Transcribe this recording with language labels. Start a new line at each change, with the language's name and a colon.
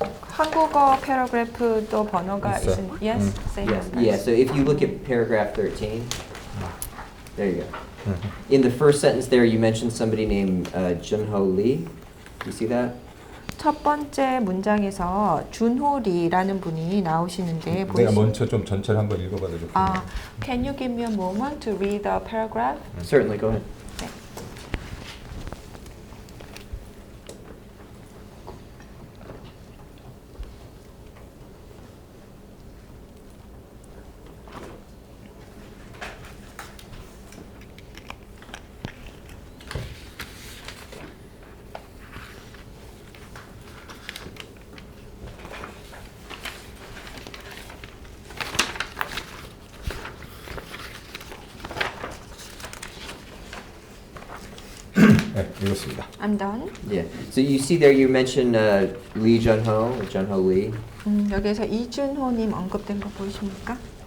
Korean: 한국어 패러그래프도 번호가 있어요. 있습니다.
English: Yes, same Yes. numbers. Yeah, so if you look at paragraph 13, there you go. In the first sentence there, you mentioned somebody named Junho Lee. Do you see that?
Korean: 첫 번째 문장에서 준호 리라는 분이 나오시는데 내가 먼저 좀 전체를 한번 읽어봐도 좋겠네요.
English: Can you give me a moment to read the paragraph? Certainly, go ahead.
Korean: 그렇습니다.
English: I'm done. Yeah. So you see there you mentioned Lee Jun-ho, or Jun-ho Lee.
Korean: 여기서 이준호님 언급된 거 보이십니까?